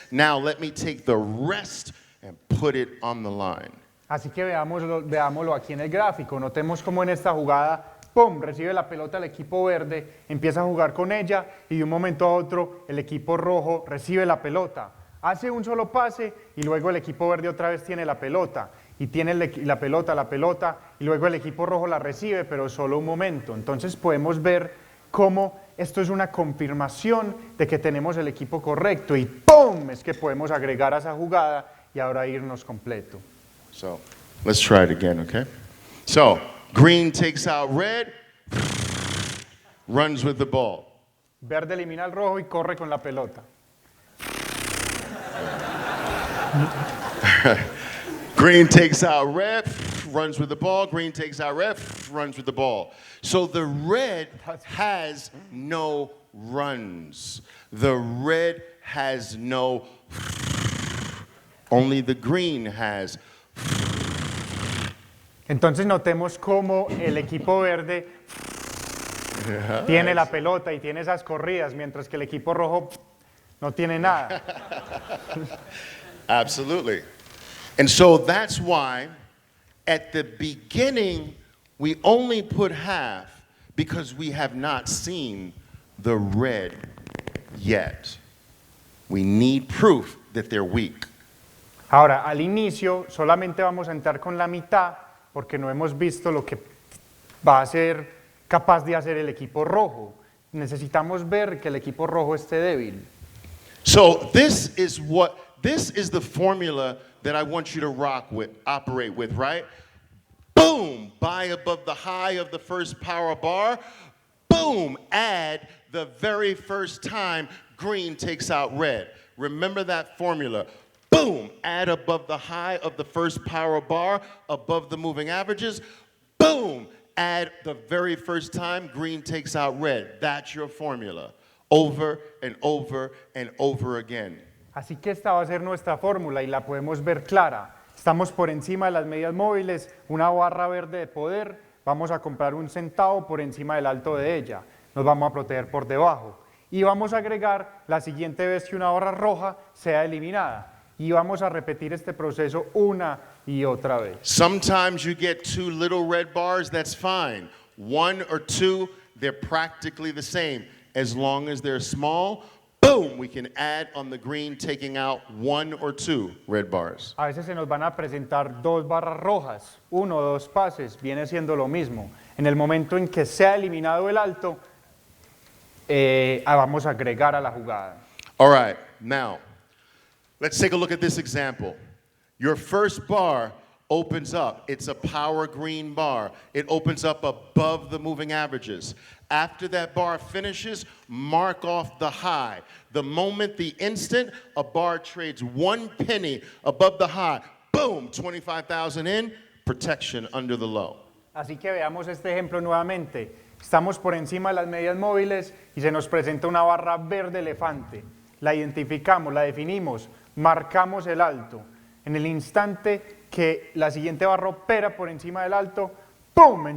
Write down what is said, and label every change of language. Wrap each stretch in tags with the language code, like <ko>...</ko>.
<en>Now let me take the rest and put it on the line.</en> <es>Así que veámoslo aquí en el gráfico. Notemos cómo en esta jugada, ¡pum!, recibe la pelota el equipo verde, empieza a jugar con ella y de un momento a otro el equipo rojo recibe la pelota. Hace un solo pase y luego el equipo verde otra vez tiene la pelota. Y tiene la pelota y luego el equipo rojo la recibe, pero solo un momento. Entonces podemos ver cómo esto es una confirmación de que tenemos el equipo correcto y ¡pum!, es que podemos agregar a esa jugada y ahora irnos completo.</es> <en>So, let's try it again, okay? So, green takes out red, runs with the ball.</en> <es>Verde elimina el rojo y corre con la pelota.</es> <en>Green takes out red, runs with the ball. Green takes out red, runs with the ball. So the red has no runs. The red has no, only the green has.</en> <es>Entonces notemos cómo el equipo verde tiene la pelota y tiene esas corridas, mientras que el equipo rojo no tiene nada.</es> <en>Absolutely. And so that's why at the beginning we only put half because we have not seen the red yet. We need proof that they're weak.</en> <es>Ahora, al inicio solamente vamos a entrar con la mitad porque no hemos visto lo que va a ser capaz de hacer el equipo rojo. Necesitamos ver que el equipo rojo esté débil.</es> <en>So this is the formula that I want you to operate with, right? Boom, buy above the high of the first power bar. Boom, add the very first time green takes out red. Remember that formula. Boom, add above the high of the first power bar, above the moving averages. Boom, add the very first time green takes out red. That's your formula. Over and over and over again.</en> <es>Así que esta va a ser nuestra fórmula y la podemos ver clara. Estamos por encima de las medias móviles, una barra verde de poder, vamos a comprar un centavo por encima del alto de ella, nos vamos a proteger por debajo y vamos a agregar la siguiente vez que una barra roja sea eliminada y vamos a repetir este proceso una y otra vez.</es> <en>Sometimes you get 2 little red bars, that's fine. 1 or 2, they're practically the same. As long as they're small, boom, we can add on the green, taking out 1 or 2 red bars.</en> <es>A veces se nos van a presentar 2 barras rojas, 1 o 2 pases, viene siendo lo mismo. En el momento en que sea eliminado el alto, vamos a agregar a la jugada.</es> <en>All right, now, let's take a look at this example. Your first bar opens up. It's a power green bar. It opens up above the moving averages. After that bar finishes, mark off the high. The moment, the instant, a bar trades 1 penny above the high. Boom, 25,000 in, protection under the low.</en> <es>Así que veamos este ejemplo nuevamente. Estamos por encima de las medias móviles y se nos presenta una barra verde elefante. La identificamos, la definimos, marcamos el alto. En el instante que la siguiente barra opera por encima del alto, ¡pum!</es>